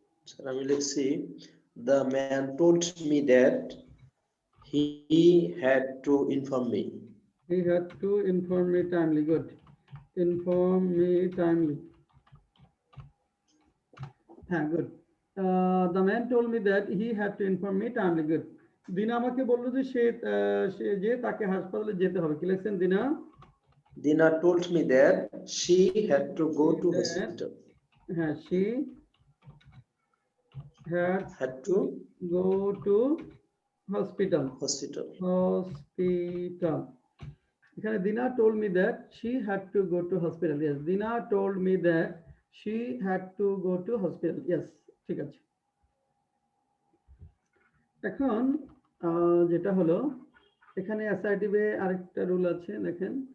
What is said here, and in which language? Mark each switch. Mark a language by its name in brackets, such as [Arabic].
[Bangla] Sir আমি লিখছি [English] the man told me that he had to inform me. He had to inform me timely. Good. Inform me timely. হ্যাঁ, good. The man told me that he had to inform me timely. Good. [Bangla] দিনা আমাকে বললো যে সে তাকে হাসপাতালে যেতে হবে। কি লিখছেন দিনা? [English] Dina told me that she had to go to hospital. হ্যাঁ, she had to go to hospital. hospital. Hospital. [Bangla] এখানে [English] Dina told me that she had to go to hospital. Yes, Dina told me that she had to go to hospital. [Bangla] Yes, ঠিক আছে। এখন যেটা হলো এখানে অ্যাসার্টিভে আরেকটা rule আছে, দেখেন।